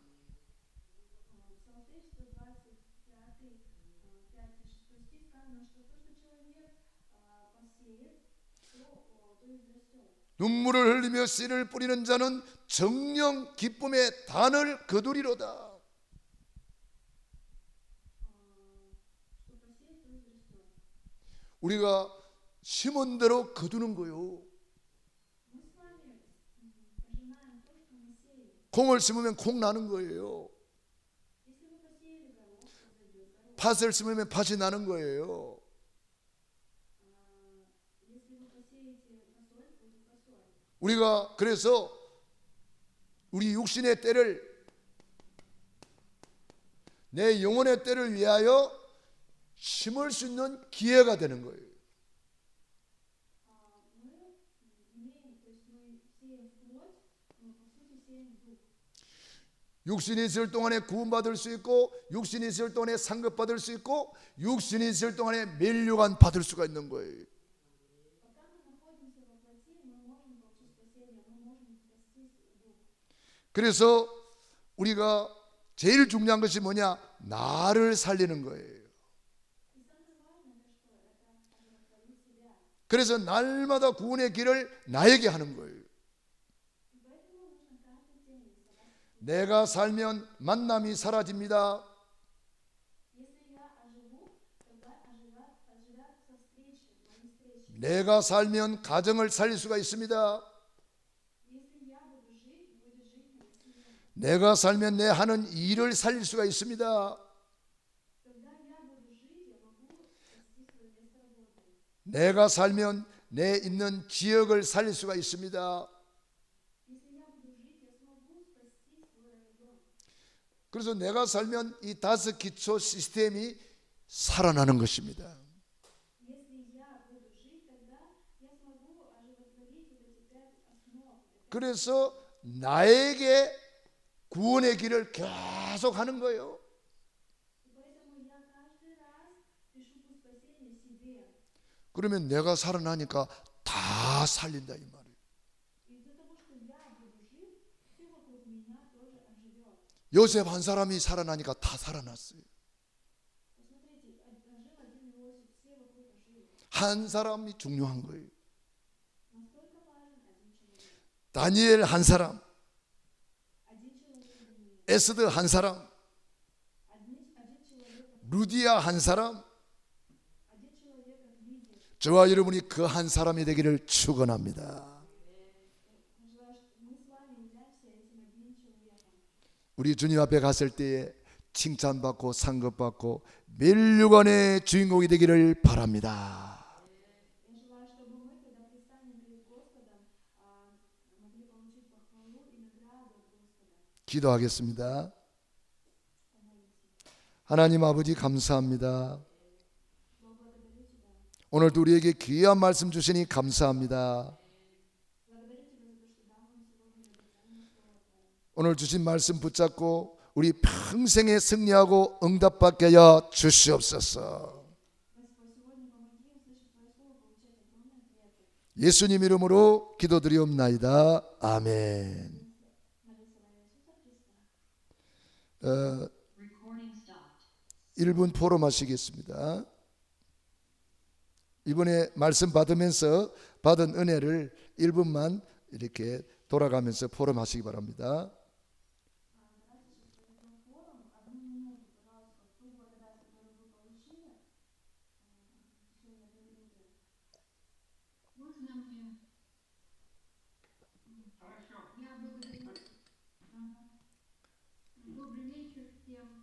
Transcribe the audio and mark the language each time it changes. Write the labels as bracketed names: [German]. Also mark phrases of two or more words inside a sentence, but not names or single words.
[Russian] В Псалтырь 125, 5-6 стих сказано, что то, что человек посеет, то и взрастет. [Korean] 눈물을 흘리며 씨를 뿌리는 자는 정령 기쁨의 단을 거두리로다. [Russian] Что посеет, то и взрастет. [Korean] 우리가 심은 대로 거두는 거요. [Russian] Мы с вами пожинаем то, что мы сеем. [Korean] 콩을 심으면 콩 나는 거예요. [Russian] Если вы посеяли горох, то взойдет горох. [Korean] 팥을 심으면 팥이 나는 거예요. [Russian] Если вы посеете фасоль, будет фасоль. [Korean] 우리가 그래서 우리 육신의 때를, 내 영혼의 때를 위하여 심을 수 있는 기회가 되는 거예요. [Russian] Мы имеем, то есть мы сеем в плоть, но по сути сеем в дух. [Korean] 육신이 있을 동안에 구원받을 수 있고, 육신이 있을 동안에 상급받을 수 있고, 육신이 있을 동안에 멸류관 받을 수가 있는 거예요. [Russian] Пока мы находимся во плоти, мы можем получить спасение, мы можем спастись в дух. [Korean] 그래서 우리가 제일 중요한 것이 뭐냐? 나를 살리는 거예요. [Russian] И самое важное это что? Это оживотворить себя. [Korean] 그래서 날마다 구원의 길을 나에게 하는 거예요. [Russian] И поэтому нужно каждый день рисовать. [Korean] 내가 살면 만남이 사라집니다. [Russian] Если я оживу, тогда оживятся встречи, мои встречи. [Korean] 내가 살면 가정을 살릴 수가 있습니다. [Russian] Если я буду жить, будет жить моя семья. [Korean] 내가 살면 내 하는 일을 살릴 수가 있습니다. [Russian] Когда я буду жить, я могу спасти свое место работы. [Korean] 내가 살면 내 있는 지역을 살릴 수가 있습니다. [Russian] Если я буду жить, я смогу спасти свой район. [Korean] 그래서 내가 살면 이 5 기초 시스템이 살아나는 것입니다. [Russian] Если я буду жить, тогда я смогу оживотворить вот эти 5 основ. [Korean] 그래서 나에게 구원의 길을 계속 하는 거예요. [Russian] И поэтому я каждый раз пишу путь спасения себе. [Korean] 그러면 내가 살아나니까 다 살린다 이 말이에요. [Russian] Из-за того, что я буду жить, все вокруг меня тоже оживет. [Korean] 요셉 한 사람이 살아나니까 다 살아났어요. [Russian] Посмотрите, ожил один Иосиф, все вокруг ожили. [Korean] 한 사람이 중요한 거예요. [Russian] Насколько важен один человек? [Korean] 다니엘 한 사람, [Russian] Один человек Даниил. [Korean] 에스더 한 사람, [Russian] Один человек, [Korean] 루디아 한 사람, [Russian] один человек как Лидия. [Korean] 저와 여러분이 그 한 사람이 되기를 축원합니다. [Russian] Желаю, что мы с вами являемся этим одним человеком. [Korean] 우리 주님 앞에 갔을 때에 칭찬받고 상급받고 멸류관의 주인공이 되기를 바랍니다. [Russian] Я желаю, чтобы мы, когда предстанем перед Господом, могли получить похвалу и награду от Господа. [Korean] 기도하겠습니다. 하나님 아버지 감사합니다. [Russian] Благодарю Тебя. [Korean] 오늘도 우리에게 귀한 말씀 주시니 감사합니다. [Russian] Благодарю Тебя за то, что дал нам сегодня драгоценное слово Твое. [Korean] 오늘 주신 말씀 붙잡고 우리 평생에 승리하고 응답받게 하여 주시옵소서. [Russian] Господь, сегодня помоги услышать Твое Слово, получать огромные ответы. [Korean] 예수님 이름으로 기도드리옵나이다. 아멘. [Russian] Молюсь во имя Иисуса Христа. [English] Recording stopped. [Korean] 1분 포럼하시겠습니다. 이번에 말씀 받으면서 받은 은혜를 1분만 이렇게 돌아가면서 포럼하시기 바랍니다. [Russian] Давайте сейчас проведем форум. 1 минуту, пожалуйста, ту благодать, которую вы получили, в течение 1 минуты. Можно мне? Хорошо. Я благодарю. Ага. Добрый вечер всем.